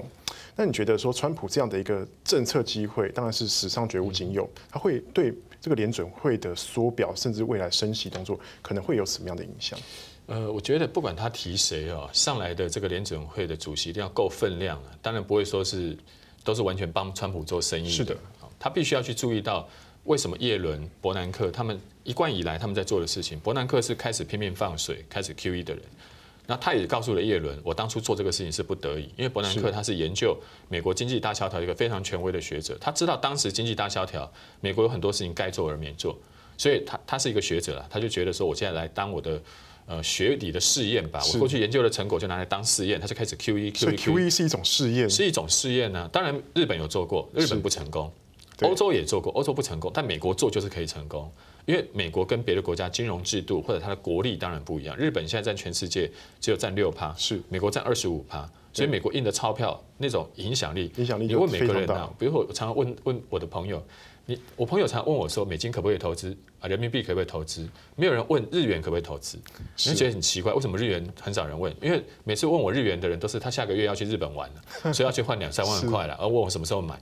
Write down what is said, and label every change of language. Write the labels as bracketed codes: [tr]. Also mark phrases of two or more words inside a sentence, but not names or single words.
[zh] 那你覺得說川普這樣的一個政策機會，當然是史上絕無僅有，它會對這個聯準會的縮表，甚至未來升息動作，可能會有什麼樣的影響？我覺得不管他提誰哦，上來的這個聯準會的主席一定要夠分量啊，當然不會說是。都是完全幫川普做生意的，是的，他必須要去注意到為什麼葉倫、伯南克他們一貫以來他們在做的事情。伯南克是開始拼命放水、開始 QE 的人，那他也告訴了葉倫，我當初做這個事情是不得已，因為伯南克他是研究美國經濟大蕭條一個非常權威的學者，他知道當時經濟大蕭條，美國有很多事情該做而沒做，所以他是一個學者啦，他就覺得說，我現在來當我的。學理的試驗吧，我過去研究的成果就拿來當試驗，他就開始 QE。所以 QE 是一種試驗，是一種試驗呢。當然，日本有做過，日本不成功；歐洲也做過，歐洲不成功。但美國做就是可以成功，因為美國跟別的國家金融制度或者它的國力當然不一樣。日本現在佔全世界只有佔6%，是美國佔25%，所以美国印的钞票那种影响力，你问每个人啊，比如说我常常问我的朋友，我朋友常问我说，美金可不可以投资啊？人民币可不可以投资？没有人问日元可不可以投资，你会觉得很奇怪，为什么日元很少人问？因为每次问我日元的人都是他下个月要去日本玩了，所以要去换2-3万块了，而问我什么时候买。